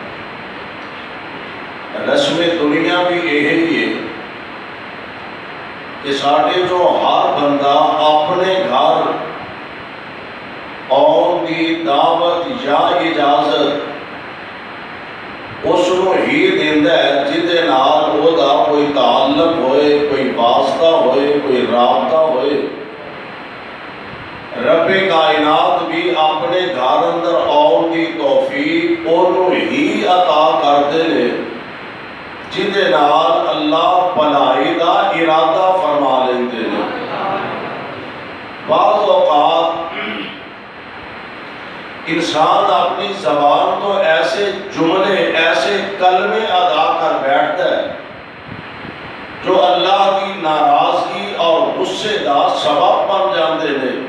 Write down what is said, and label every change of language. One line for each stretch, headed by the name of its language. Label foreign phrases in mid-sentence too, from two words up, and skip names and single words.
Urdu: رسم دنیا بھی یہی ہے کہ
Punjabi: ساڈے جو ہر بندہ اپنے گھر آن دی دعوت یا اجازت اس کو ہی دیندا ہے جہدے نال او دا کوئی تعلق ہوئے، کوئی واسطہ ہوئے، کوئی رابطہ ہوئے۔ رب کائنات بھی اپنے گھر اندر آن دی توفیق انہوں ہی عطا کردے نے جہدے نال اللہ بھلائی دا ارادہ فرما لیندے نے۔
Urdu: بعض اوقات انسان اپنی زبان تو ایسے جملے ایسے کلمے ادا کر بیٹھتا ہے جو اللہ کی ناراضگی اور غصے
Punjabi: دا سبب بن جاندے نے۔